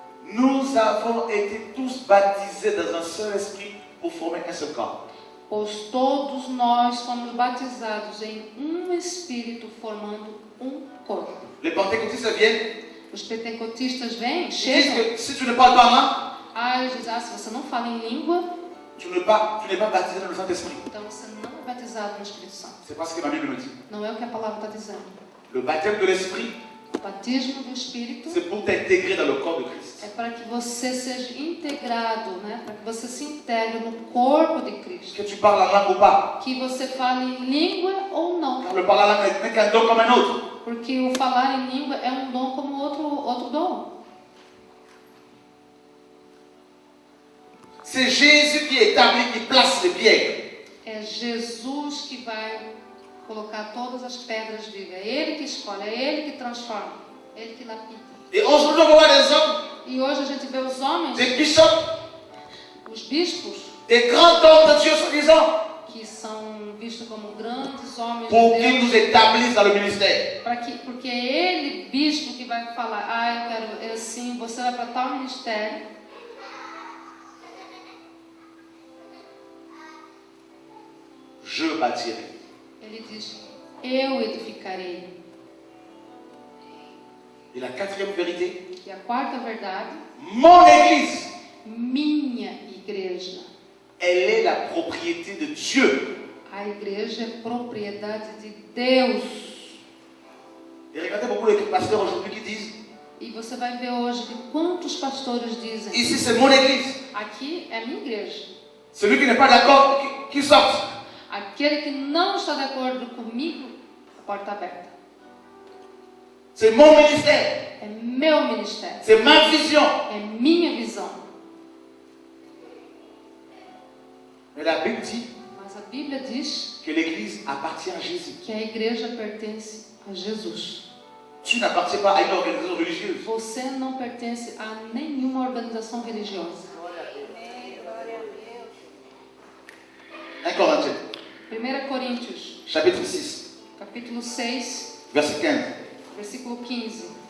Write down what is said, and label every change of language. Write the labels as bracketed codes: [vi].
[fr] Nous avons été tous baptisés dans un seul esprit pour former un seul corps. [pt] Pois todos nós fomos batizados em um Espírito, formando um corpo. [fr] Les pentecôtistes viennent, [pt] Os pentecostistas vêm, [fr] ils disent [pt] chegam. [fr] que si tu ne parles pas en langue, [pt] Eles dizem, se você não fala em língua, [fr] tu n'es pas baptisé dans le Saint-Esprit. [pt] então você não é batizado no Espírito Santo. [fr] C'est pas ce que ma Bible me dit. [pt] Não é o que a palavra está dizendo. [fr] Le baptême de l'Esprit, [pt] O batismo do Espírito [fr] c'est pour t'intégrer dans le corps de Christ. [pt] é para que você seja integrado, né? Para que você se integre no corpo de Cristo. [fr] Que tu parles en langue ou pas. [pt] Que você fale em língua ou não. [fr] Car le parler en langue n'est qu'un don comme un autre. [pt] Porque o falar em língua é um dom como outro dom. [fr] C'est Jésus qui établit, qui place les pierres. [pt] É Jesus que vai colocar todas as pedras vivas. É Ele que escolhe, é Ele que transforma, é Ele que lapida. [fr] Et aujourd'hui, on va voir des hommes, [pt] E hoje a gente vê os homens, [fr] des bishops, [pt] os bispos, [fr] des grands hommes de Dieu, soi-disant, [pt] que são vistos como grandes homens [fr] pour [pt] de [fr] qu'ils nous [pt] Deus, [fr] établissent dans le ministère. [pt] porque é ele, bispo, que vai falar, eu quero assim, você vai para tal ministério. [fr] Je bâtirai. [pt] Ele diz, eu edificarei. [fr] Et la quatrième vérité, [pt] E a quarta verdade, [fr] mon église. [pt] minha igreja. [fr] elle est la propriété de Dieu. [pt] A igreja é propriedade de Deus. [fr] Et regardez beaucoup les pasteurs aujourd'hui qui disent, [pt] E você vai ver hoje de quantos pastores dizem: [fr] ici c'est mon église. [pt] aqui é a minha igreja. [fr] Celui qui n'est pas d'accord, qui sorte. [pt] Aquele que não está de acordo comigo, a porta aberta. [fr] C'est mon ministère. [pt] É meu ministério. [fr] C'est ma vision. [pt] É minha visão. [fr] Mais la Bible dit [pt] Mas a Bíblia diz [fr] que l'église appartient à Jésus. [pt] que a igreja pertence a Jesus. [fr] Tu n'appartiens pas à une organisation religieuse. [pt] Você não pertence a nenhuma organização religiosa. [fr] 1 Corinthiens, [pt] 1 Coríntios, [fr] chapitre 6, [pt] capítulo 6, [fr] verset 15. [pt] versículo 15.